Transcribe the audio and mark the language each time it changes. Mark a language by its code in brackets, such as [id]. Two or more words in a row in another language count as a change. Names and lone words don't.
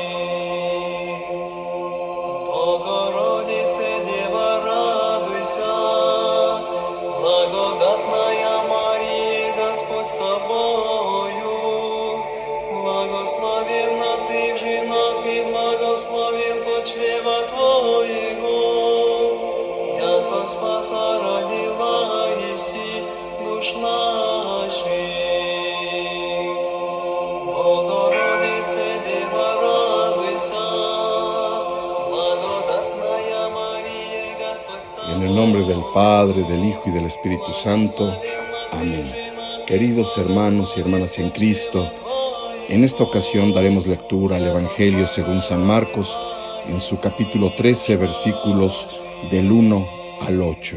[cu] Богородице, Дева, радуйся, благодатная Мария, Господь с тобою, благословенна ты в женах и благословен плод чрева твоего, яко спаса родила еси душ наших. Богородице, Дева, радуйся, благодатная Мария, Господь с тобою. [es] En el nombre del Padre, del Hijo y del Espíritu Santo. Amén. Queridos hermanos y hermanas en Cristo, en esta ocasión daremos lectura al Evangelio según San Marcos, en su capítulo 13, versículos del 1 al 8.